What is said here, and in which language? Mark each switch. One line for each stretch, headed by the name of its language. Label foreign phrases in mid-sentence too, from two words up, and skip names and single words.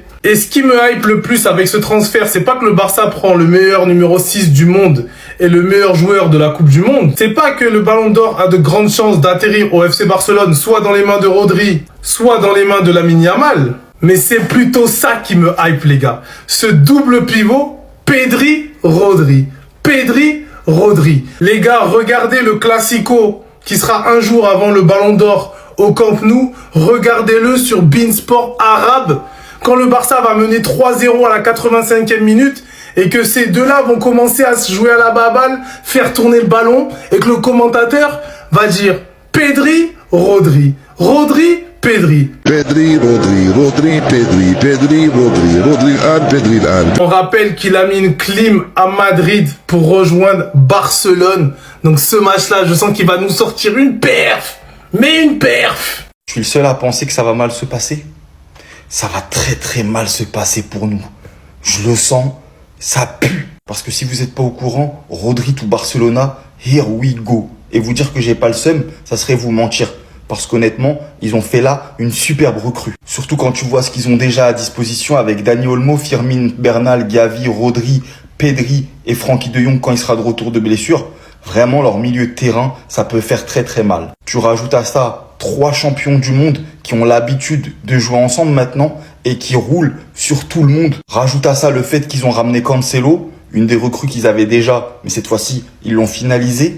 French: Et ce qui me hype le plus avec ce transfert, c'est pas que le Barça prend le meilleur numéro 6 du monde et le meilleur joueur de la Coupe du Monde. C'est pas que le Ballon d'Or a de grandes chances d'atterrir au FC Barcelone, soit dans les mains de Rodri, soit dans les mains de Lamine Yamal. Mais c'est plutôt ça qui me hype, les gars. Ce double pivot, Pedri-Rodri. Pedri-Rodri. Les gars, regardez le Classico qui sera un jour avant le Ballon d'Or au Camp Nou. Regardez-le sur beIN Sport Arabe. Quand le Barça va mener 3-0 à la 85e minute et que ces deux-là vont commencer à se jouer à la baballe, faire tourner le ballon et que le commentateur va dire Pedri, Rodri, Rodri, Pedri. Pedri, Rodri, Rodri, Pedri, Pedri, Rodri, Rodri, Pedri, On rappelle qu'il a mis une clim à Madrid pour rejoindre Barcelone. Donc ce match-là, je sens qu'il va nous sortir une perf. Mais une perf. Je suis le seul à penser que ça va mal se passer. Ça va très très mal se passer pour nous. Je le sens, ça pue. Parce que si vous n'êtes pas au courant,
English: Rodri to Barcelona, here we go.
French: Et vous dire que j'ai pas le seum, ça serait vous mentir. Parce qu'honnêtement, ils ont fait là une superbe recrue. Surtout quand tu vois ce qu'ils ont déjà à disposition avec Dani Olmo, Firmin, Bernal, Gavi, Rodri, Pedri et Frenkie de Jong quand il sera de retour de blessure. Vraiment, leur milieu de terrain, ça peut faire très très mal. Tu rajoutes à ça 3 champions du monde qui ont l'habitude de jouer ensemble maintenant et qui roulent sur tout le monde. Rajoute à ça le fait qu'ils ont ramené Cancelo, une des recrues qu'ils avaient déjà, mais cette fois-ci, ils l'ont finalisé.